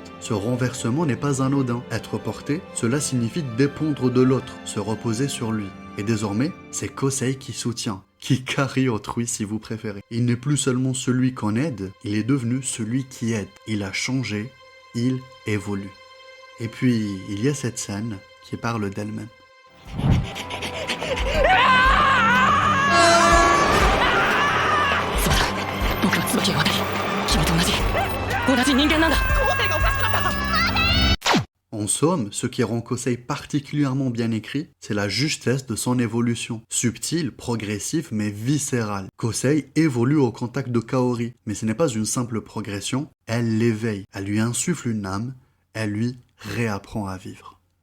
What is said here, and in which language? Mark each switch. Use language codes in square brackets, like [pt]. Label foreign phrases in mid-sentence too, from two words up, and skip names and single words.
[fr] Ce renversement n'est pas anodin. Être porté, cela signifie dépendre de l'autre, se reposer sur lui. Et désormais, c'est Kosei qui soutient, qui carry autrui si vous préférez. Il n'est plus seulement celui qu'on aide, il est devenu celui qui aide. Il a changé, il évolue. Et puis, il y a cette scène qui parle d'elle-même. [ja] 僕は椿が渡り君と同じ人間なんだ [fr] En somme, ce qui rend Kosei particulièrement bien écrit, c'est la justesse de son évolution. Subtile, progressive, mais viscérale. Kosei évolue au contact de Kaori, mais ce n'est pas une simple progression, elle l'éveille, elle lui insuffle une âme, elle lui réapprend à vivre.